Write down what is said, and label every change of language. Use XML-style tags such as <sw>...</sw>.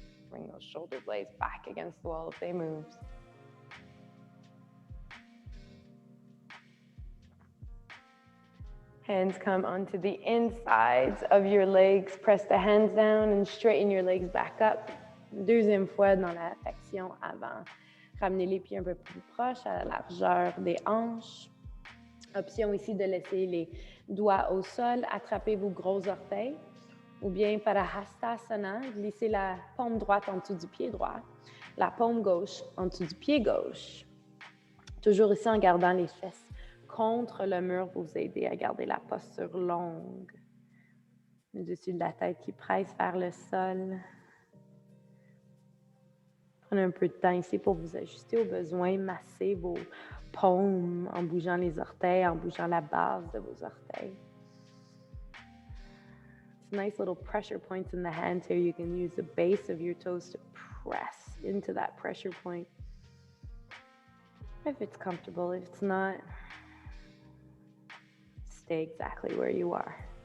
<en>Bring those shoulder blades back against the wall if they move. Hands come onto the insides of your legs. Press the hands down and straighten your legs back up.</en> <fr>Deuxième fois dans la flexion avant. Ramenez les pieds un peu plus proches à la largeur des hanches. Option ici de laisser les doigts au sol, attrapez vos gros orteils. Ou bien Parahastasana, glissez la paume droite en dessous du pied droit, la paume gauche en dessous du pied gauche. Toujours ici en gardant les fesses contre le mur, vous aider à garder la posture longue. Le dessus de la tête qui presse vers le sol. Prenez un peu de temps ici pour vous ajuster aux besoins, masser vos paumes en bougeant les orteils, en bougeant la base de vos orteils.</fr> <en>Nice little pressure points in the hands here. You can use the base of your toes to press into that pressure point. If it's comfortable, if it's not, stay exactly where you are.</en>